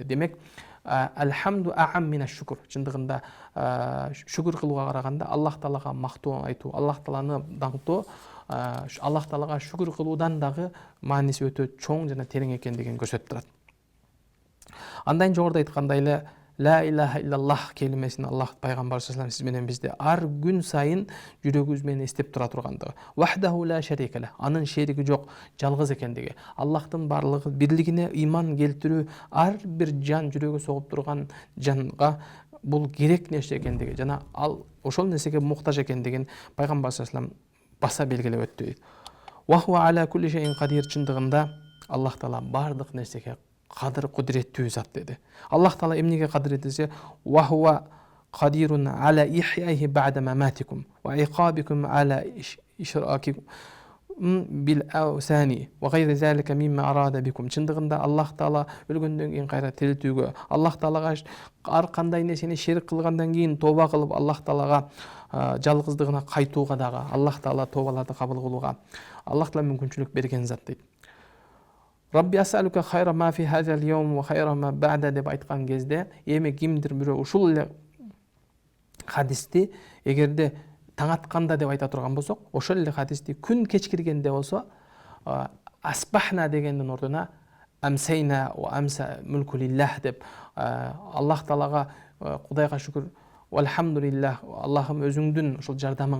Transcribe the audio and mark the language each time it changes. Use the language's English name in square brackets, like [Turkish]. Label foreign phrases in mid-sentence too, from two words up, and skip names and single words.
[Kyrgyz] Демек, [Arabic] الحمد أعم من [Kyrgyz] шүкүр. Чындыгында шүкүр кылууга караганда Аллах Таалага мактоо айтуу, Аллах Тааланы даңктоо, Аллах Таалага шүкүр кылуудан дагы мааниси өтө чоң жана терең экендигин көрсөтүп турат. Андан жогоруда айткандай эле [Arabic] لا إله إلا الله [Kyrgyz] келимесин Аллах [Arabic] صلى الله عليه [Kyrgyz] сиз менен бизде ар күн сайын жүрөгүбүз менен эстеп тура тургандыгы. [Arabic] وحده لا شريك له. [Kyrgyz] Анын шерики жок, жалгыз экендиги. Аллахтын барлыгы бирлигине ыйман келтирүү, ар бир жан жүрөгү согуп турган жанга бул керек нерсе экендиги жана ал ошол нерсеге муктаж экендигин пайгамбар [Arabic] صلى الله عليه [Kyrgyz] баса белгилеп өттү дейт. [Arabic] وهو على كل شيء قدير. [Kyrgyz] Чындыгында Аллах Таала бардык нерсеге кадыр кудуреттүү зат деди. Аллах Таала эмнеге кадыр десе, [Arabic] وهو قادر على إحيائكم بعد مماتكم وعقابكم على إشراككم بالأوثان وغير ذلك مما أراد بكم. [Kyrgyz] Чындыгында Аллах Таала өлгөндөн кийин кайра тирилтүүгө, Аллах Таалага ар кандай нерсени шерик кылгандан кийин тоба кылып Аллах Таалага жалгыздыгына кайтууга дагы, Аллах Таала тобаларды кабыл кылууга Аллах Таала мүмкүнчүлүк берген зат дейт. [Arabic] رب أسألك خير ما في هذا اليوم وخير ما بعده [Kyrgyz] деп айткан кезде, эми кимдир бирөө ушул эле хадисти эгерде таң атканда деп айта турган болсок, ошол эле хадисти күн кечкиргенде болсо, асбахна дегендин ордуна [Arabic] أمسينا وأمسى الملك لله [Kyrgyz] деп Аллах Таалага Кудайга шүкүр, алхамдулиллах, Аллахым өзүңдүн ушул жардамың